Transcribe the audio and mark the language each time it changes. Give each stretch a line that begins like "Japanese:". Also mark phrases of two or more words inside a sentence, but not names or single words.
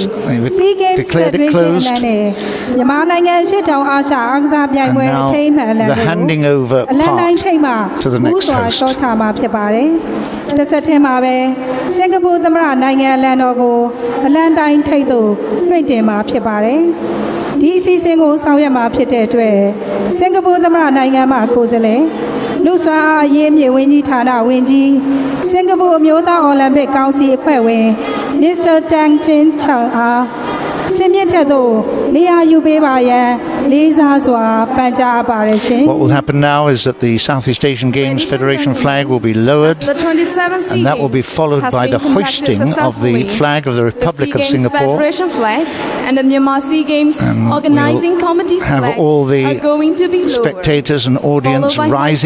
English: They've declared it closed. And now the handing over part to the next host.
Burmese: တစ်ဆက်တည်းမှာပဲစင်ကာပူသမ္မတနိုင်ငံအလံတော်ကိုအလံတိုင်းထိပ်သို့လွှင့်တင်မှာဖြစ်ပါတယ်။ဒီအစီအစဉ်ကိုဆောင်ရွက်မှာဖြစ်တဲ့အတွက်စင်ကာပူသမ္မတနိုင်ငံမှကိုယ်စားလှယ်လူ့စွမ်းအားအရေးမြေဝန်ကြီးဌာနဝန်ကြီးစင်ကာပူအမျိုးသားအိုလံပစ်ကောင်စီအဖွဲ့ဝင် Mr. Tang Chin Chang အားစင်မြင့်ထက်သို့နေရာယူပေးပါရန်လေးစားစွာပန်ကြားပါရရှင်
English: What will happen now is that the Southeast Asian Games Federation flag will be lowered, and that will be followed by the hoisting of the flag of the Republic of Singapore. And the Myanmar Sea Games organizing committee's have flag all the are going to be lowered, spectators and audience rising